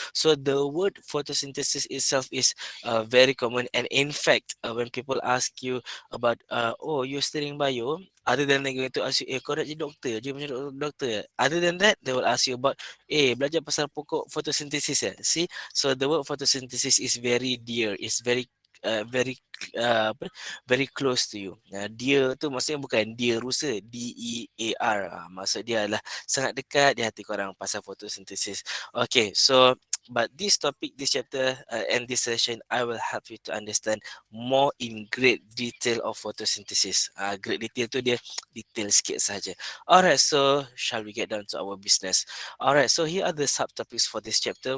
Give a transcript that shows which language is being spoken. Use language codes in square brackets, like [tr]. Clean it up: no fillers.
[en] So the word photosynthesis itself is very common, and in fact, when people ask you about oh, you're studying bio, other than they going to ask you, [ms] kau nak jadi doktor je macam doktor, [en] other than that they will ask you about [ms] belajar pasal pokok [en] photosynthesis see. So the word photosynthesis is very dear, is very very apa, very close to you. [ms] Dear tu maksudnya bukan dear rusa, DEAR. Maksud dia adalah sangat dekat di hati korang pasal photosynthesis. [en] Okay, so but this topic, this chapter and this session, I will help you to understand more in great detail of photosynthesis. Great detail [ms] tu dia detail sikit saja. [en] Alright, so shall we get down to our business? Alright, so here are the subtopics for this chapter.